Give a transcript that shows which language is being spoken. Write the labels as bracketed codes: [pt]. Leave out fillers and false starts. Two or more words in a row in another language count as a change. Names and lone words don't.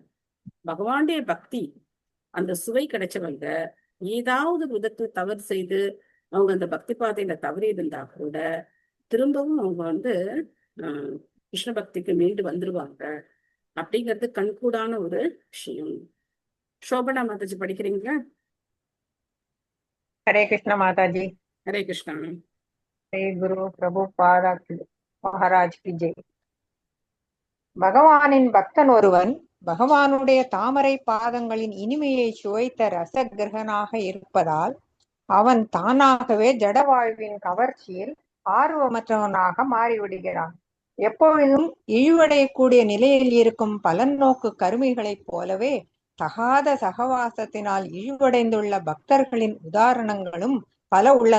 [ta] பகவானுடைய பக்தி அந்த சுவை கிடைச்சவங்க ஏதாவது விதத்துல தவறு செய்து அவங்க அந்த பக்தி பாதையில தவறி இருந்தா கூட திரும்பவும் அவங்க கிருஷ்ண பக்திக்கு மீண்டு வந்துருவாங்க அப்படிங்கிறது கண்கூடான ஒரு விஷயம். சோபனா மாதாஜி படிக்கிறீங்களா? [hi] हरे कृष्ण माता जी। [ta] ஹரே கிருஷ்ணா. [hi] श्री गुरु प्रभुपादा महाराज की जय। [ta] பகவானின் பக்தன் ஒருவன் பகவானுடைய தாமரை பாதங்களின் இனிமையை சுவைத்த ரசகிரகனாக இருப்பதால் அவன் தானாகவே ஜட வாழ்வின் கவர்ச்சியில் ஆர்வமற்றவனாக மாறிவிடுகிறான். எப்பொழுதும் இழிவடையக்கூடிய நிலையில் இருக்கும் பலநோக்கு கருமிகளைப் போலவே தகாத சகவாசத்தினால் இழிவடைந்துள்ள பக்தர்களின் உதாரணங்களும் பல உள்ளன.